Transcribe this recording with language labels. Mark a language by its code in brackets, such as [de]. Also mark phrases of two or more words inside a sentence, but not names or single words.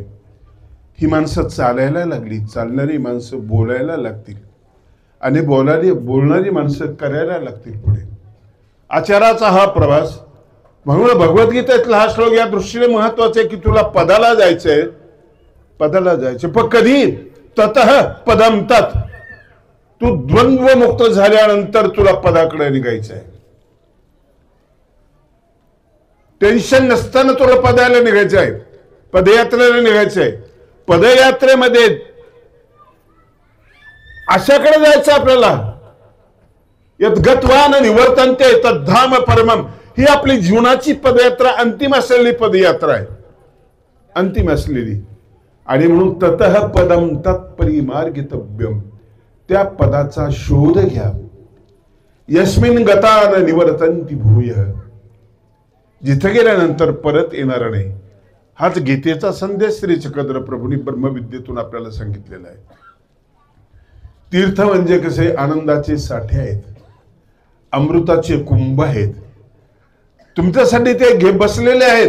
[mr] ही माणसं चालायला लागली, चालणारी माणसं बोलायला लागतील आणि बोलणारी माणसं करायला लागतील पुढे. आचाराचा हा प्रवास. म्हणून भगवद्गीतेतला हा श्लोक या दृष्टीने महत्वाचा आहे की तुला पदाला जायचंय, पदाला जायचं. पण कधी [sa] ततः पदम तत्. [mr] तू द्वंद्व मुक्त झाल्यानंतर तुला पदाकडे निघायचं आहे. टेन्शन नसताना तुला पदाला निघायचं आहे, पदयात्रेला निघायचं आहे. पदयात्रेमध्ये अशाकडे जायचं आपल्याला. [sa] यत् गत्वान निवर्तन्ते तद्धाम परमम. [mr] ही आपली जीवनाची पदयात्रा अंतिम असलेली पदयात्रा आहे, अंतिम असलेली. आणि म्हणून [sa] ततः पदम तत्परिमार्गितव्यम. [mr] त्या पदाचा शोध घ्या. [sa] यस्मिन गतान निवर्तन्ति भूय. [mr] जिथे गेल्यानंतर परत येणार नाही. हाच गीतेचा संदेश श्री चक्रधर प्रभूंनी ब्रह्मविद्येतून आपल्याला सांगितलेला आहे. तीर्थ म्हणजे कसे आनंदाचे साठे आहेत, अमृताचे कुंभ आहेत. तुमच्यासाठी ते घे बसलेले आहेत.